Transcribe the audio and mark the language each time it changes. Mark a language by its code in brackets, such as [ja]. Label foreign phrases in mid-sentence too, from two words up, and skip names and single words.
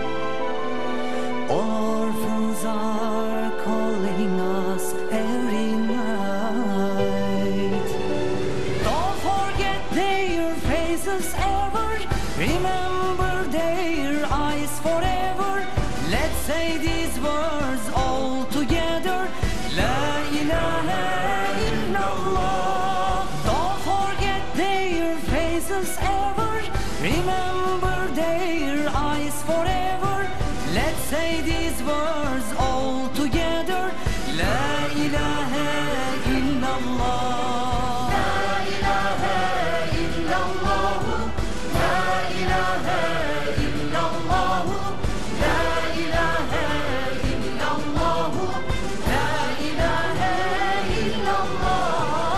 [en] All orphans are calling us every night. Don't forget their faces ever, remember their eyes forever. Let's say these words all together, [ar] لا إله إلا الله. Don't forget their faces ever, remember their eyes forever. Let's say these words all together, لا إله إلا الله. لا إله إلا الله. لا إله إلا الله. لا إله إلا الله. لا إله إلا الله.